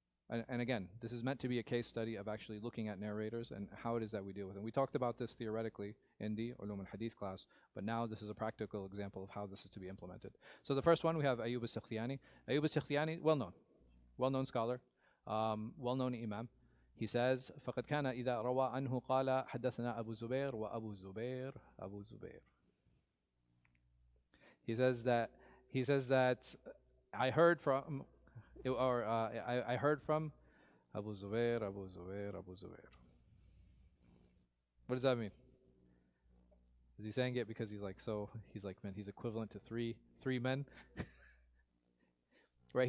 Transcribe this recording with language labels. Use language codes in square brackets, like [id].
[en] And again, this is meant to be a case study of actually looking at narrators and how it is that we deal with them. We talked about this theoretically in the Ulum al-Hadith class, but now this is a practical example of how this is to be implemented. So the first one, we have Ayyub al-Sakhtiyani. Ayyub al-Sakhtiyani, well-known scholar, well-known imam. He says, [ar] فَقَدْ كَانَ إِذَا رَوَى عَنْهُ قَالَ حَدَّثْنَا أَبُو زُبَيْرَ وَأَبُو زُبَيْرَ أَبُو زُبَيْرَ. [en] He says that I heard from or I heard from Abu Zubair, Abu Zubair, Abu Zubair. What does that mean? Is he saying it because he's like man, he's equivalent to three men, right?